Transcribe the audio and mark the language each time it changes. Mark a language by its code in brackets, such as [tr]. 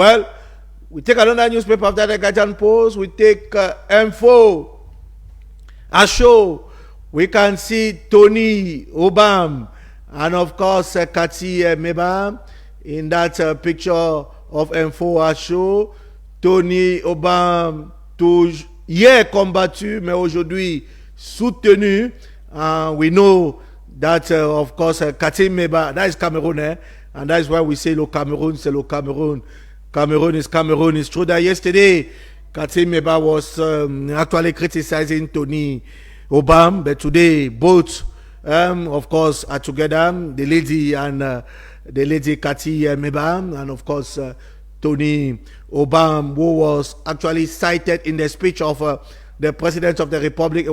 [en] Well, we take another newspaper after the Guardian Post. We take Info, a show. We can see Tony Obam and of course Kati Meba in that picture of Info, a show. Tony Obam, [fr] hier combattu, mais aujourd'hui soutenu. [en] We know that, of course, Katim Meba, that is Cameroon, and that is why we say, Cameroon, [fr] c'est le Cameroon. [en] Cameroon is Cameroon. It's true that yesterday, Katim Meba was actually criticizing Tony Obam, but today, both, of course, are together, the lady and the lady Kati Meba, and of course, Tony Obam, who was actually cited in the speech of the President of the Republic.